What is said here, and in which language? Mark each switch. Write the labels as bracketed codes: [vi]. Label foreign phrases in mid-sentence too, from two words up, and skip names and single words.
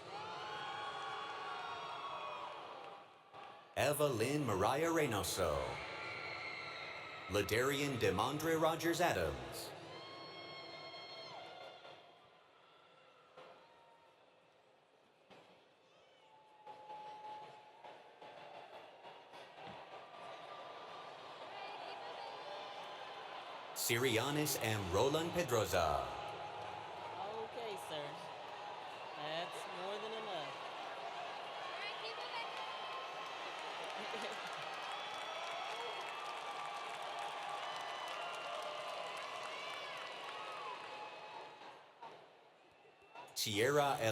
[en] Evelyn Mariah Reynoso, Ladarian Demondre Rogers Adams, Sirianis M. Roland Pedroza, Okay, sir. That's more than enough. Sierra L.